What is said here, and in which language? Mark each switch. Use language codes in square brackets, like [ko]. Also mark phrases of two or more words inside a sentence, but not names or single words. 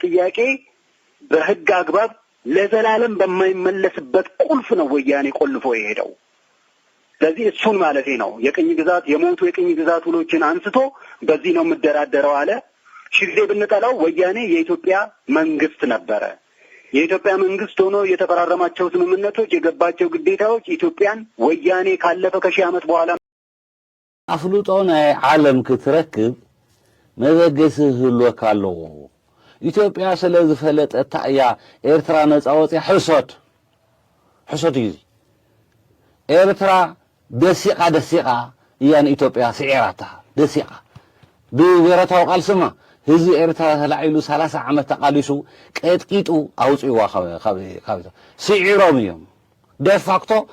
[am] ጥያቄ በህግ አግባብ ለዘላለም በማይመለስበት ቁልፍ ነው ወያኔ ቆልፎ የሄደው። ስለዚህ እሱን ማለቴ ነው። የቅኝ ግዛት የሞቱ የቅኝ ግዛት ውሎችን አንስቶ በዚህ ነው የምደራደረው አለ። ሺህ ጊዜ ብንጠላው ወያኔ የኢትዮጵያ መንግስት ነበረ። የኢትዮጵያ መንግስት ሆኖ የተፈራረማቸው ስምምነቶች፣ የገባቸው ግዴታዎች ኢትዮጵያን ወያኔ ካለፈ ከሺህ ዓመት በኋላ [ti] አፍሉጦ ናይ ዓለም ክትረክብ መበገስ ህልወካ ኣለዎ። ኢትዮጵያ ስለዝፈለጠታ እያ ኤርትራ ነፃ ወፂያ ሕሶት እዩ። ኤርትራ ደሲቃ እያ ንኢትዮጵያ ስዒራታ ደሲቃ ብብሔረታዊ ቃልስማ ህዝቢ ኤርትራ ተላዒሉ 30 ዓመት ተቃሊሱ ቀጥቂጡ ኣውፅዋ ካብ ስዒሮም እዮም ደፋክቶ